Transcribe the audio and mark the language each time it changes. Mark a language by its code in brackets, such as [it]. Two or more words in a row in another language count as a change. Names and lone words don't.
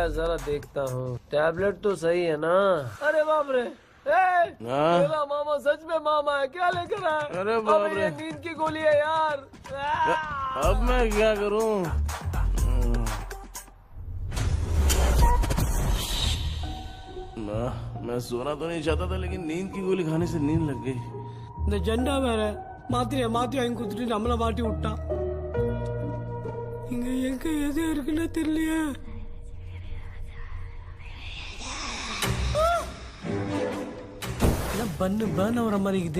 [hi] जरा देखता हूँ, टैबलेट तो सही है ना? अरे बाप रे, मेरा मामा सच में मामा है, क्या लेकर आया? अरे बाप रे, ये नींद की गोली है यार। अब मैं क्या करूँ? मैं सोना तो नहीं चाहता था, लेकिन नींद की गोली खाने से नींद लग गई। [ta] இந்த ஜெண்டா வேற மாத்திரைய மாத்தி வாங்கி கொடுத்துட்டு நம்மள மாட்டி விட்டான். இங்க எங்க எது இருக்குன்னு தெரியலையே. பண்ணு பர்ன் ஆகுற மாதிரி இருக்குது.